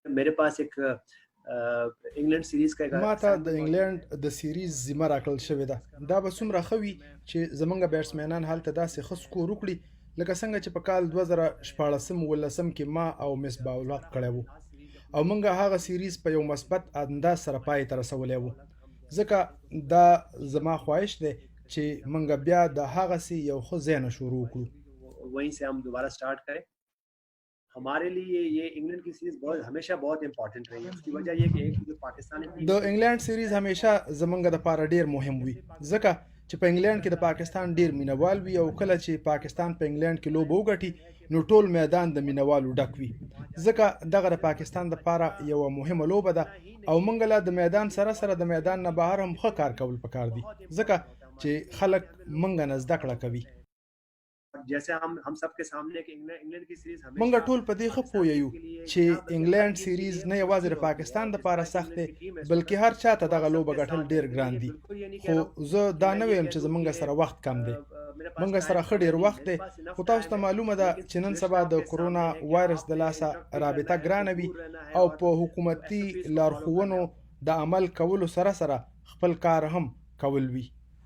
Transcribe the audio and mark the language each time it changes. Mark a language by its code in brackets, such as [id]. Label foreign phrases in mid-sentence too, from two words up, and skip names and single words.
[ur] میرے پاس ایک انگلینڈ سیریز کا ایک [ps] ما ته [en] assignment [ps] د موجود انګلند [ur] ہے. [ps] د سیریز ذمه راکړل شوې ده. دا به څومره ښه وي چې زمونږ بیټسمینان هلته داسې ښه سکور وکړي لکه څنګه چې په کال 2014 ولسم کې ما او مصباح الحق کړی وو او موږ هغه سیریز په یو مثبت انداز سره پای ته رسولی وو. ځکه دا زما خواهش دی چې موږ بیا د هغسې یو ښه ځای نه شروع کړو. [ur] وہیں سے ہم دوبارہ اسٹارٹ کریں۔ ہمارے لیے یہ انگلینڈ کی سیریز ہمیشہ بہت امپورٹنٹ رہی ہے. اس کی وجہ یہ کہ ایک جو پاکستانی [ps] د انګلند سیریز همیشه زمونږ دپاره ډیر مهم وي ځکه چې په انګلند کې د پاکستان ډیر مینوال وي او کله چې پاکستان په انګلند کې لوبه وګټي نو ټول میدان د مینوالو ډک وي. ځکه دغه د پاکستان دپاره یوه مهمه لوبه ده او موږ له د میدان سره سره د میدان نه بهر هم ښه کار کول پکار دي ځکه چې خلک موږ نه زده کړه کوي. [ur] جیسے ہم سب کے سامنے کہ انگلینڈ کی سیریز [ps] موږ ټول په دې ښه پوه یو چې انګلند سیریز نه یوازې د پاکستان دپاره سخت دی بلکې هر چا ته دغه لوبه ګټل ډیر ګران دي. خو زه دا نه ویم چې زموږ سره وخت کم دی. موږ سره ښه ډیر وخت دی خو تاسو ته معلومه ده چې نن سبا د کرونا وایرس د لاسه رابطه ګرانه وي او په حکومتي لارښوونو د عمل کولو سره سره خپل کار هم کول وي.